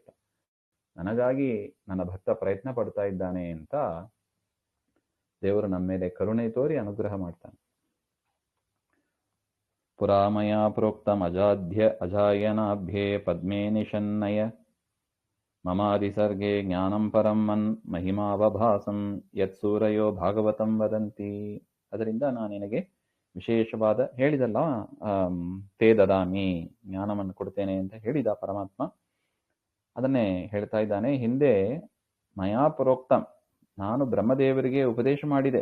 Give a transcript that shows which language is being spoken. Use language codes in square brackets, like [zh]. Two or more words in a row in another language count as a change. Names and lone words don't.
[kn] ನನಗಾಗಿ ನನ್ನ ಭಕ್ತ ಪ್ರಯತ್ನ ಪಡ್ತಾ ಇದ್ದಾನೆ ಅಂತ ದೇವರು ನಮ್ಮ ಮೇಲೆ ಕರುಣೆ ತೋರಿ ಅನುಗ್ರಹ ಮಾಡ್ತಾನೆ. [sa] ಪುರಾಮಯ ಪ್ರೋಕ್ತಂ ಅಜಾಯನಾಭ್ಯೇ ಪದ್ಮೇ ನಿಶನ್ನಯ ಮಮಾದಿಸರ್ಗೆ ಜ್ಞಾನಂ ಪರಂ ಮನ್ ಮಹಿಮಾವಭಾಸಂ ಯತ್ ಸೂರಯೋ ಭಾಗವತಂ ವದಂತಿ. [kn] ಅದರಿಂದ ನಾನು ನಿನಗೆ ವಿಶೇಷವಾದ ಹೇಳಿದಲ್ಲ, [sa] ತೇ ದದಾಮಿ, [kn] ಜ್ಞಾನವನ್ನು ಕೊಡ್ತೇನೆ ಅಂತ ಹೇಳಿದ ಪರಮಾತ್ಮ. ಅದನ್ನೇ ಹೇಳ್ತಾ ಇದ್ದಾನೆ. ಹಿಂದೆ [sa] ಮಯಾ ಪ್ರೋಕ್ತಂ, [kn] ನಾನು ಬ್ರಹ್ಮದೇವರಿಗೆ ಉಪದೇಶ ಮಾಡಿದೆ.